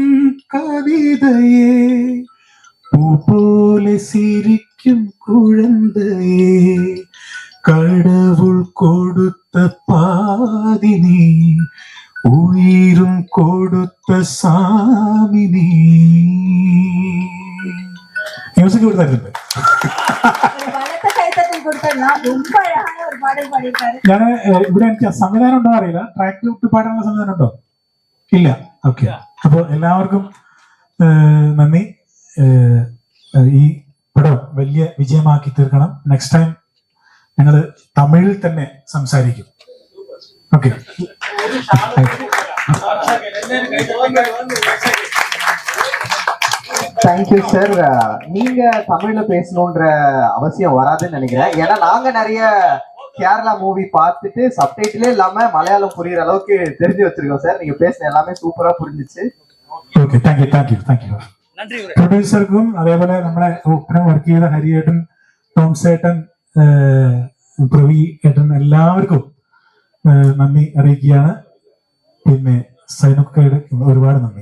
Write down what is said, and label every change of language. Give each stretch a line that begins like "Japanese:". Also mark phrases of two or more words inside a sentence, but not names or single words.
Tamil: கவிதையே, பூ போல சிரிக்கும் குழந்தையே, கடவுள் கொடுத்த பாதினி, உயிரும் கொடுத்த சாமினி.
Malayalam: மியூசிக் കൊടുത്തായിരുന്നു. ഞാൻ ഇവിടെ എനിക്ക് സംവിധാനം ഉണ്ടോ അറിയില്ല, ട്രാക്ക് വിട്ട് പാടാനുള്ള സംവിധാനം ഉണ്ടോ? ഇല്ല. ഓക്കെ, അപ്പൊ എല്ലാവർക്കും നന്ദി. ഈ പടം വലിയ വിജയമാക്കി തീർക്കണം.
English: next time
Malayalam: ഞങ്ങള് തമിഴിൽ തന്നെ സംസാരിക്കും. ഓക്കെ,
English: Thank you sir.
Tamil: நீங்க தமிழ்ல பேசணுன்ற அவசியம் வராதுன்னு நினைக்கிறேன். ஏன்னா நாங்க நிறைய கேரளா மூவி பார்த்துட்டு சப்டைட்டிலே இல்லாம மலையாளம் புரியுற அளவுக்கு தெரிஞ்சு வச்சிருக்கோம் சார். நீங்க பேசுன எல்லாமே சூப்பரா புரிஞ்சிச்சு.
English: Okay, thank you.
Malayalam: പ്രൊഡ്യൂസർക്കും അതേപോലെ നമ്മളെ ഒപ്പം വർക്ക് ചെയ്ത ഹരിയേട്ടൻ, ടോംസേട്ടൻ, പ്രവി ഏട്ടൻ, എല്ലാവർക്കും നന്ദി അറിയിക്കുകയാണ്. പിന്നെ സൈനൊക്കെയുടെ ഒരുപാട് നന്ദി.